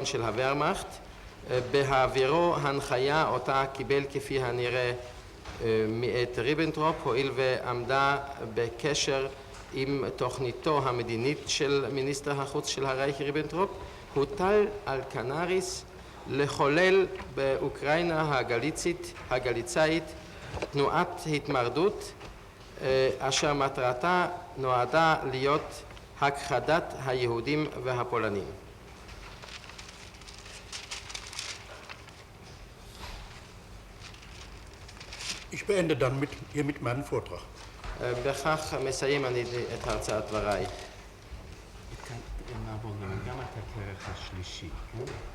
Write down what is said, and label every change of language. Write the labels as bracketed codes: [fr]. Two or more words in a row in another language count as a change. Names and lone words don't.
[he] של הוורמאכט, בהעבירו הנחיה אותה קיבל כפי הנראה מאת ריבנטרופ, הואיל ועמדה בקשר עם תוכניתו המדינית של מיניסטר החוץ של הרייך ריבנטרופ, הוטל על קנריס לחולל באוקראינה הגליצאית תנועת התמרדות אשר מטרתה נועדה להיות הכחדת היהודים והפולנים. [de] Ich beende dann hiermit meinen Vortrag. [he] בכך מסיים אני את הרצאת דבריי. נעבור גם את הכרך השלישי, כן?